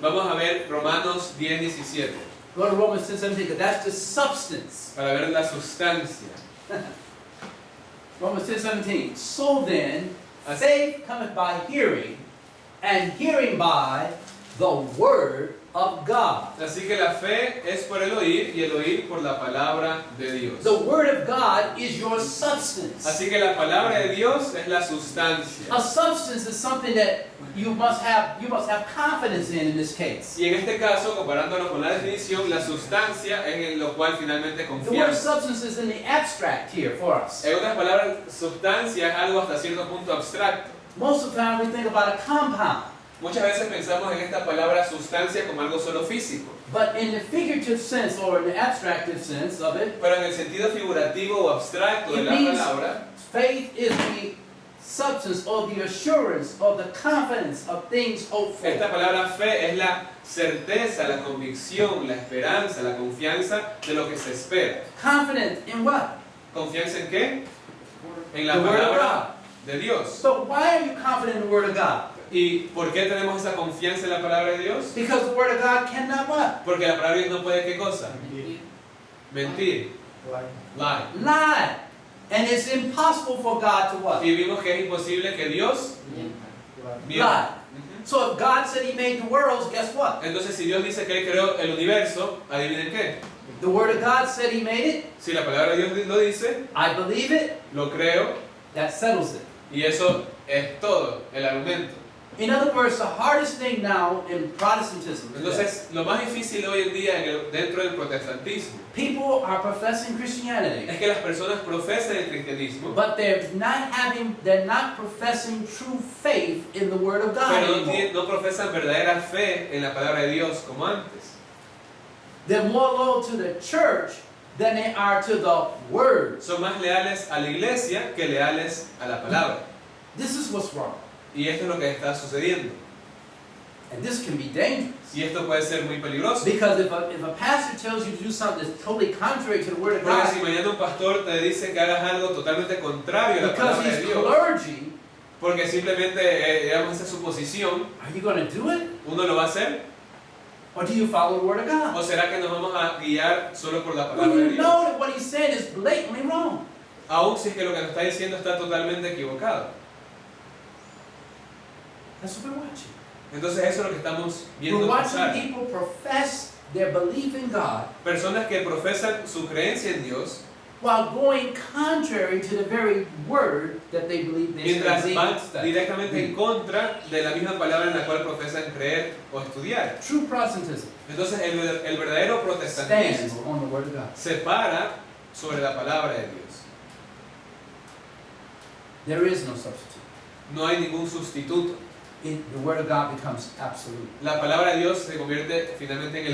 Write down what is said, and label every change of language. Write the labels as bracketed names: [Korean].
[Spanish] Vamos a ver Romanos 10:17 [English] Go to Romans 10:17 because that's the substance. [Spanish] para ver la sustancia. [English] Romans 10:17. So then, faith cometh by hearing, and hearing by the word of God. [Spanish] Así que la fe es por el oír y el oír por la palabra de Dios. [English] The word of God is your substance. [Spanish] Así que la palabra de Dios es la sustancia. [English] A substance is something that you must have confidence in this case. [Spanish] Y en este caso, comparándolo con la definición, la sustancia es en lo cual finalmente [English] The word [Spanish] confiamos. [English] substance is in the abstract here for us. [Spanish] En otras palabras, sustancia es algo hasta cierto punto abstracto. [English] Most of the time we think about a compound. [Spanish] Muchas veces pensamos en esta palabra sustancia como algo solo físico, [English] But in the figurative sense or in the abstractive sense of it, [Spanish] pero en el sentido figurativo o abstracto de [English] It [Spanish] la [English] means- [Spanish] palabra, [English] faith is the substance or the assurance or the confidence of things hoped for. [Spanish] esta palabra fe es la certeza, la convicción, la esperanza, la confianza de lo que se espera. [English] Confident in what? [Spanish] ¿Confianza en qué? En la [English] The word of [Spanish] palabra de Dios. [English] So why are you confident in the word of God? [Spanish] ¿Y por qué tenemos esa confianza en la palabra de Dios? [English] Because the word of God cannot what? [Spanish] Porque la palabra de Dios no puede ¿qué cosa? Mentir. [English] Lie. Lie. And it's impossible for God to what? [Spanish] Y vimos que es imposible que Dios mienta. [English] Lie. Ujú. So if God said He made the worlds, guess what? [Spanish] Entonces, si Dios dice que Él creó el universo, adivinen qué. [English] The word of God said He made it. [Spanish] Si la palabra de Dios lo dice, [English] I believe it. [Spanish] lo creo, [English] That settles it. [Spanish] y eso es todo, el argumento. [English] In other words, the hardest thing now in Protestantism today, [Spanish] Entonces, lo más difícil hoy en día dentro del protestantismo [English] people are professing Christianity, [Spanish] es que las personas profesan el cristianismo, [English] but they're not professing true faith in the Word of God [Spanish] pero [English] anymore. [Spanish] no profesan verdadera fe en la palabra de Dios como antes. [English] They're more loyal to the church than they are to the word. [Spanish] Son más leales a la iglesia que leales a la palabra. [English] This is what's wrong. [Spanish] Y esto es lo que está sucediendo. [English] And this can be dangerous. [Spanish] Y esto puede ser muy peligroso. [English] Because if a pastor tells you to do something that's totally contrary to the word of [Spanish] Porque si [English] God, [Spanish] mañana un pastor te dice que hagas algo totalmente contrario a la [English] because [Spanish] palabra de [English] he's [Spanish] Dios, [English] clergy, [Spanish] porque simplemente, digamos, esa es su posición, [English] are you going to do it? [Spanish] ¿uno lo va a hacer? [English] Or do you follow the word of God? [Spanish] ¿O será que nos vamos a guiar solo por la [English] When [Spanish] palabra de [English] you [Spanish] Dios? [English] know that what he's saying is blatantly wrong. [Spanish] Aún si es que lo que nos está diciendo está totalmente equivocado. [English] That's what we're watching. [Spanish] Entonces eso es lo que estamos viendo [English] We're watching [Spanish] pasar. [English] people profess their belief in God [Spanish] Personas que profesan su creencia en Dios, [English] while going contrary to the very word that they believe they [Spanish] mientras van [English] study. [Spanish] directamente en contra de la misma palabra en la cual profesan creer o estudiar. [English] True Protestantism [Spanish] Entonces el verdadero [English] stands [Spanish] protestantismo [English] on the word of God. [Spanish] se para sobre la palabra de Dios. [English] There is no substitute. [Spanish] No hay ningún sustituto. [English] The word of God becomes absolute. [Spanish] La palabra de Dios se convierte finalmente en el